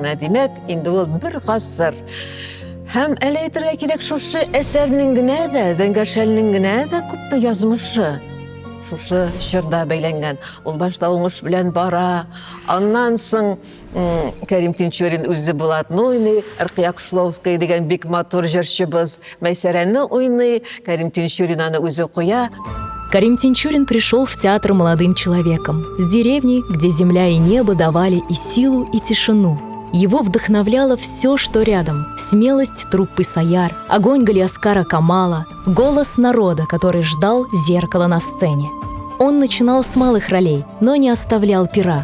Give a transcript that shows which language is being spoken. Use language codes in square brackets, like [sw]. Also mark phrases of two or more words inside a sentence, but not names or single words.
[tt] Менә димәк, инде ул бер гасыр. Һәм әле әйтергә кирәк, шушы әсәрнең генә дә, Зәңгәр шәлнең генә дә күп язмышы шушы җырда бәйләнгән. Ул башта уңыш белән бара. Аннан соң Карим Тинчурин үзе Булатны, Ркия Кушловская дигән бик матур җырчыбыз Мәйсәрәне уйный. Карим Тинчурин аны үзе куя. [ru] Карим Тинчурин пришел в театр молодым человеком, с деревни, где земля и небо давали и силу, и тишину. Его вдохновляло все, что рядом. Смелость труппы «Саяр», огонь Галиаскара Камала, голос народа, который ждал зеркала на сцене. Он начинал с малых ролей, но не оставлял пера.